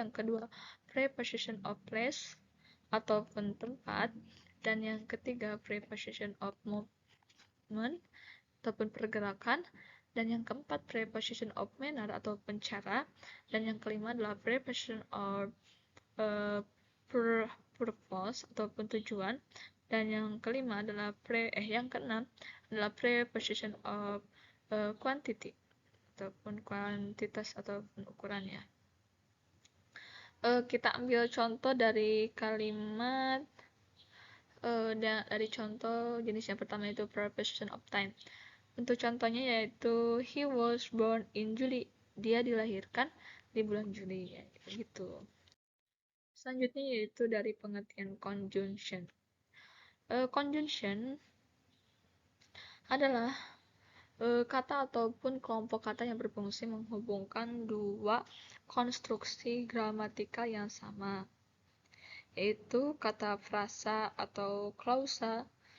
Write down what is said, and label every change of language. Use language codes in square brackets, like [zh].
[id] Yang kedua, preposition of place ataupun tempat, dan yang ketiga, preposition of movement ataupun pergerakan, dan yang keempat, preposition of manner ataupun cara, dan yang kelima adalah preposition of purpose ataupun tujuan, dan yang kelima adalah yang keenam adalah preposition of quantity ataupun kuantitas ataupun ukurannya. Kita ambil contoh dari kalimat dari contoh jenis yang pertama itu preposition of time. Untuk contohnya yaitu [en] he was born in July. [id] Dia dilahirkan di bulan Juli, ya, gitu. Selanjutnya yaitu dari pengertian conjunction. Conjunction adalah kata ataupun kelompok kata yang berfungsi menghubungkan dua konstruksi gramatikal yang sama, yaitu kata frasa atau klausa,